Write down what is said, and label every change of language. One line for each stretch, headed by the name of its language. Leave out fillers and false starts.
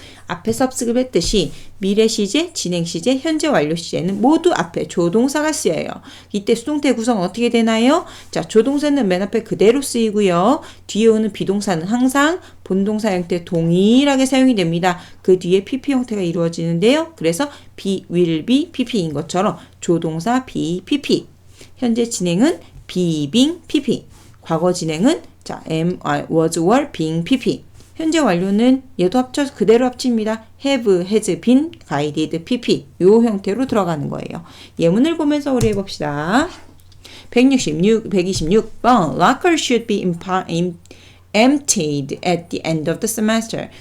Korean: 앞에서 습득했듯이 미래 시제, 진행 시제, 현재 완료 시제는 모두 앞에 조동사가 쓰여요. 이때 수동태 구성 어떻게 되나요? 자, 조동사는 맨 앞에 그대로 쓰이고요. 뒤에 오는 비동사는 항상 본동사 형태 동일하게 사용이 됩니다. 그 뒤에 pp 형태가 이루어지는데요. 그래서 be, will be, pp인 것처럼 조동사 be, pp. 현재 진행은 be, being, pp. 과거 진행은 자, am, was, were, being, pp. 현재 완료는 얘도 합쳐서 그대로 합칩니다.
English: have, has been, guided, pp.
Korean: 요 형태로 들어가는 거예요. 예문을 보면서 우리 해봅시다.
English: 126번 Locker should be emptied at the end of the semester.